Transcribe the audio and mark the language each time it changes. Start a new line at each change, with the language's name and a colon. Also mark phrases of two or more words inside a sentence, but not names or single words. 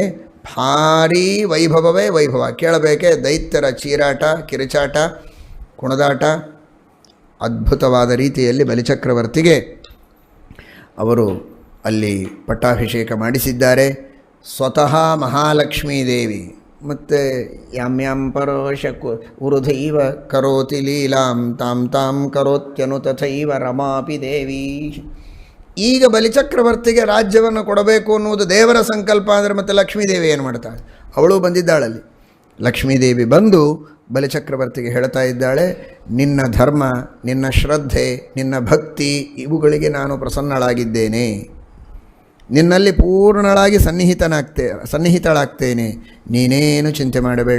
Kannada: ಭಾರೀ ವೈಭವವೇ ವೈಭವ. ಕೇಳಬೇಕೆ, ದೈತ್ಯರ ಚೀರಾಟ, ಕಿರುಚಾಟ, ಕುಣದಾಟ. ಅದ್ಭುತವಾದ ರೀತಿಯಲ್ಲಿ ಬಲಿಚಕ್ರವರ್ತಿಗೆ ಅವರು ಅಲ್ಲಿ ಪಟ್ಟಾಭಿಷೇಕ ಮಾಡಿಸಿದ್ದಾರೆ. ಸ್ವತಃ ಮಹಾಲಕ್ಷ್ಮೀ ದೇವಿ ಮತ್ತು
Sanskrit: ಯಾಂ ಪರೋಶಕು ಉರುಧೈವ ಕರೋತಿ ಲೀಲಾಂ ತಾಂ ತಾಂ ಕರೋತ್ಯನು ತಥೈವ ರಮಾಪಿ ದೇವಿ.
Kannada: ಈಗ ಬಲಿಚಕ್ರವರ್ತಿಗೆ ರಾಜ್ಯವನ್ನು ಕೊಡಬೇಕು ಅನ್ನುವುದು ದೇವರ ಸಂಕಲ್ಪ ಅಂದರೆ ಮತ್ತೆ ಲಕ್ಷ್ಮೀದೇವಿ ಏನು ಮಾಡ್ತಾಳೆ? ಅವಳು ಬಂದಿದ್ದಾಳಲ್ಲಿ. ಲಕ್ಷ್ಮೀದೇವಿ ಬಂದು ಬಲಿಚಕ್ರವರ್ತಿಗೆ ಹೇಳ್ತಾ ಇದ್ದಾಳೆ, ನಿನ್ನ ಧರ್ಮ, ನಿನ್ನ ಶ್ರದ್ಧೆ, ನಿನ್ನ ಭಕ್ತಿ ಇವುಗಳಿಗೆ ನಾನು ಪ್ರಸನ್ನಳಾಗಿದ್ದೇನೆ, ನಿನ್ನಲ್ಲಿ ಪೂರ್ಣಳಾಗಿ ಸನ್ನಿಹಿತಳಾಗ್ತೇನೆ, ನೀನೇನು ಚಿಂತೆ ಮಾಡಬೇಡ.